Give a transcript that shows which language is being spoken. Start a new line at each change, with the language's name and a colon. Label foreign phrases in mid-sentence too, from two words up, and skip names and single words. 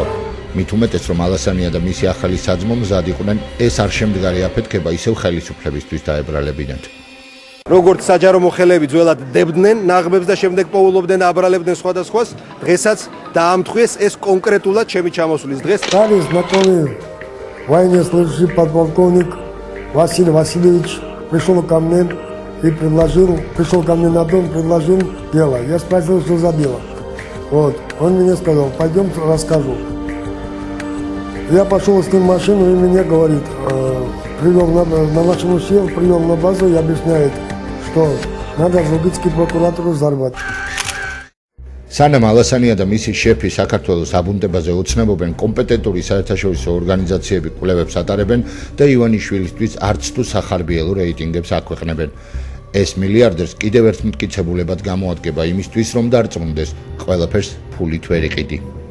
Georgian: მით უმეტეს, რომ ალასანია და მისი ახალი საძმო მზად იყვნენ ეს არ შემდგარი აფეთქება ისევ ხელისუფლებისთვის დაებრალებინათ. როგორც საჯარო მოხელეები ძველად დებდნენ ნაღბებს და შემდეგ პოულობდნენ და აბრალებდნენ სხვადასხვას, დღესაც დაამთხვიეს ეს კონკრეტულად ჩემი ჩამოსვლის დღეს.
Russian: Товарищ знакомый, военнослужащий подполковник Василий Васильевич пришел ко мне на дом, предложил дело. Я спросил, что за дело. Вот. Он мне сказал, пойдем расскажу. Я пошел с ним в машину и мне говорит, привел на машину сел, привел на базу и объясняет, что надо Зугдидскую прокуратуру взорвать.
Georgian: სანამ ალასანია და მისი შეფი საქართველოს აბუნტებაზე ოცნებობენ, კომპეტენტური საერთაშორისო ორგანიზაციები კვლევებს ატარებენ და ივანიშვილისთვის არც თუ სახარბიელო რეიტინგებს აქვეყნებენ. ეს მილიარდერს კიდევ ერთ მტკიცებულებად გამოადგება იმისთვის, რომ დარწმუნდეს, ყველაფერს ფულით ვერ იყიდი.